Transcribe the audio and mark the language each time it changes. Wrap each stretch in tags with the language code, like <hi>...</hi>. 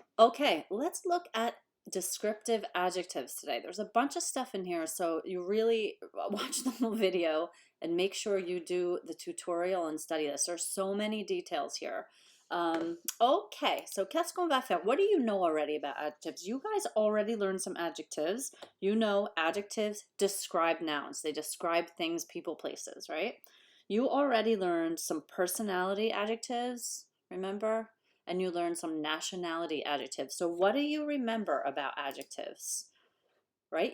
<en>Okay, let's look at descriptive adjectives today. There's a bunch of stuff in here, so you really watch the whole video and make sure you do the tutorial and study this. There's so many details here. Okay, so</en> <fr>qu'est-ce qu'on va faire?</fr> <en>What do you know already about adjectives? You guys already learned some adjectives. You know adjectives describe nouns. They describe things, people, places, right? You already learned some personality adjectives, remember? And you learned some nationality adjectives. So what do you remember about adjectives? Right?</en>